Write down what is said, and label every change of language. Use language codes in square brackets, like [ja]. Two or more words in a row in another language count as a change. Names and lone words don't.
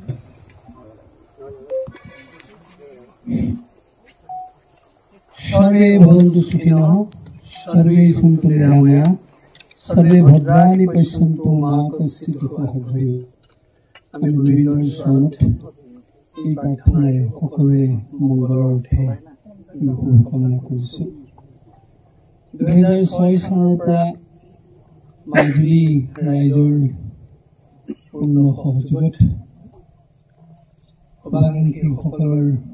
[sa] सर्वे भवन्तु सुखिनः, सर्वे सन्तु निरामया, सर्वे भद्राणि पश्यन्तु मा कश्चित् दुःखः भवेत्। [as] আমি বিভিন্ন স্থানত এই প্ৰাৰ্থনাৰে সকলোৰে মংগলৰ অৰ্থে শুভকামনা কৰিছোঁ। 2006 চনৰ পৰা মাজুলী ৰাইজৰ পূৰ্ণ সহযোগত সভাকৃষকসকলৰ